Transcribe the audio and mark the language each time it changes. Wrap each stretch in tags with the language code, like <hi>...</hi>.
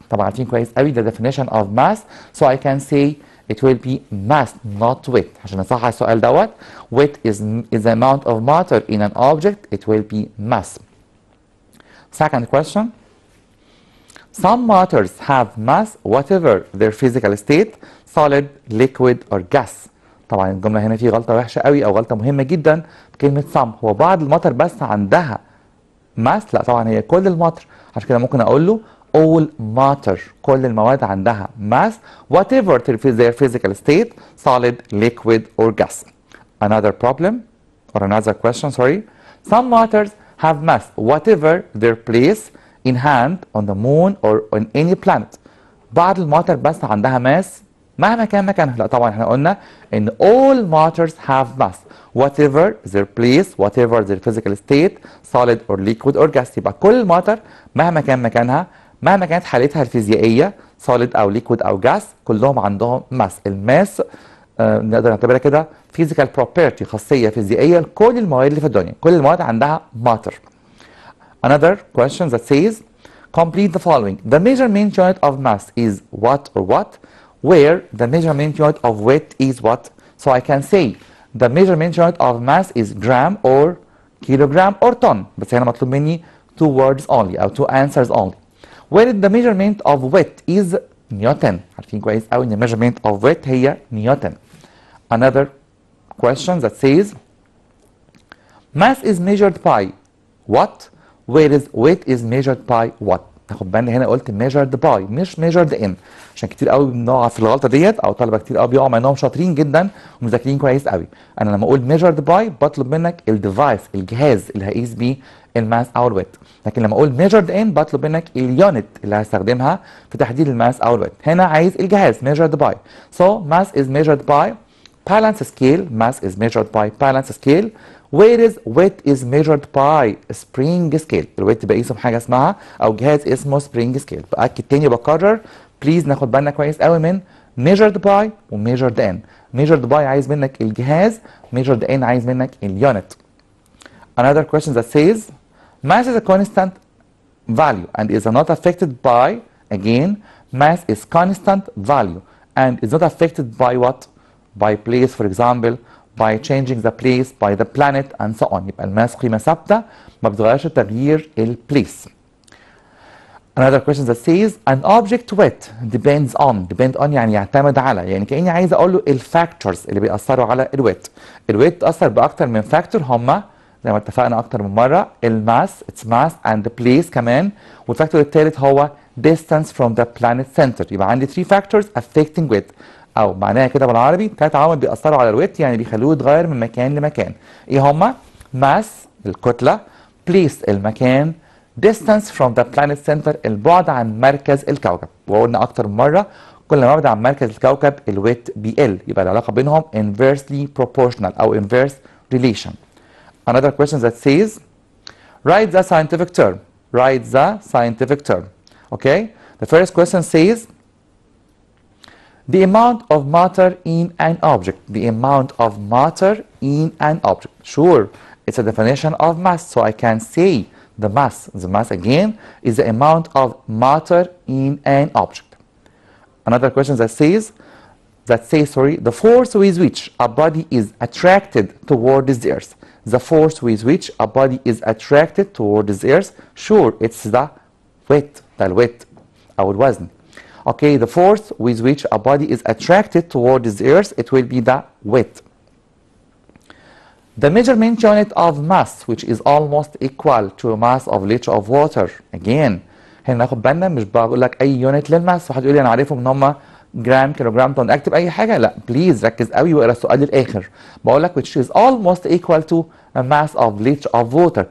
<ar>طبعا عارفين كويس قوي</ar> <en>the definition of mass, so I can say it will be mass not weight.</en> <ar>عشان نصحح السؤال دوت</ar> <en>weight is the amount of matter in an object, it will be mass. Second question. Some matters have mass whatever their physical state, solid, liquid, or gas.</en> <ar>طبعا الجملة هنا في غلطة وحشة قوي أو غلطة مهمة جدا بكلمة some. هو بعض الماتر بس عندها ماس؟ لا طبعا هي كل الماتر. عشان كده ممكن أقول له</ar> <en>all matter.</en> <ar>كل المواد عندها</ar> <en>mass whatever their physical state, solid, liquid, or gas. Another problem or another question, sorry. Some matters have mass whatever their place in hand on the moon or on any planet.</en> <ar>بعض الماتر بس عندها ماس مهما كان مكانها. لا طبعا احنا قلنا ان</ar> <en>all matters have mass whatever their place, whatever their physical state, solid or liquid or gas.</en> <ar>يبقى كل الماتر مهما كان مكانها، مهما كانت حالتها الفيزيائية solid او liquid او gas، كلهم عندهم ماس. الماس نقدر نعتبرها كده physical property، خاصية فيزيائية لكل المواد اللي في الدنيا. كل المواد عندها matter.</ar> <en>Another question that says complete the following. The measurement unit of mass is what or what, where the measurement unit of weight is what. So I can say the measurement unit of mass is gram or kilogram or ton.</en> <ar>بس هنا مطلوب مني</ar> <en>two words only أو two answers only. Where the measurement of weight is Newton.</en> <ar>عارفين كويس أوي إن</ar> <en>measurement of weight</en> <ar>هي نيوتن.</ar> <en>Another question that says mass is measured by what, whereas weight is measured by what.</en> <ar>تاخد بالنا هنا قلت measured by مش measured in، عشان كتير قوي بنقع في الغلطه ديت، او طلبه كتير قوي بيقعوا مع انهم شاطرين جدا ومذاكرين كويس قوي. انا لما اقول measured by بطلب منك الديفايس، الجهاز اللي هقيس بيه الماس او الويت. لكن لما اقول measured in بطلب منك اليونت اللي هستخدمها في تحديد الماس او الويت. هنا عايز الجهاز measured by.</ar> <en>So mass is measured by balance scale. Mass is measured by balance scale. whereas weight is measured by spring scale.</en> <ar>الويت بقيسه بحاجه اسمها او جهاز اسمه spring scale. باكد تاني بكرر بليز ناخد بالنا كويس قوي من measured by و measured in. measured by عايز منك الجهاز، measured in عايز منك اليونت.</ar> <en>Another question that says mass is a constant value and is not affected by, again, mass is constant value and is not affected by what? By place, for example, by changing the place, by the planet and so on.</en> <ar>يبقى الماس قيمة ثابتة ما بتغيرش تغيير البليس.</ar> <en>Another question that says an object weight depends on</en> <ar>يعني يعتمد على، يعني كأني عايز أقول له الفاكتورز اللي بيأثروا على الويت. الويت بتأثر بأكتر من فاكتور، هما زي ما اتفقنا أكتر من مرة الماس</ar> <en>its mass and the place</en> <ar>كمان، والفاكتور الثالث هو</ar> <en>distance from the planet center.</en> <ar>يبقى عندي 3 factors affecting weight، أو معناها كده بالعربي 3 عوامل بيأثروا على الويت يعني بيخلوه يتغير من مكان لمكان. إيه هما؟ mass الكتلة، place المكان،</ar> <en>distance from the planet center</en> <ar>البعد عن مركز الكوكب. وقلنا أكتر من مرة كل ما أبعد عن مركز الكوكب الويت بيقل، يبقى العلاقة بينهم inversely proportional أو inverse relation.</ar> <en>Another question that says write the scientific term. Write the scientific term. Okay? The first question says the amount of matter in an object. The amount of matter in an object. Sure, it's a definition of mass, so I can say the mass. The mass again is the amount of matter in an object. Another question that says the force with which a body is attracted towards the earth. The force with which a body is attracted towards the earth. Sure, it's the weight. The weight أو الوزن. Okay, the force with which a body is attracted towards the earth, it will be the weight. The measurement unit of mass, which is almost equal to a mass of liter of water.</en> <ar>Again, هنا ناخد بالنا مش بقول لك أي يونت للماس، واحد يقول لي أنا عارفهم إن هم جرام كيلوجرام طن، أكتب أي حاجة؟ لا، بليز ركز قوي واقرا السؤال للآخر. بقول لك</ar> <en>which is almost equal to a mass of liter of water.</en>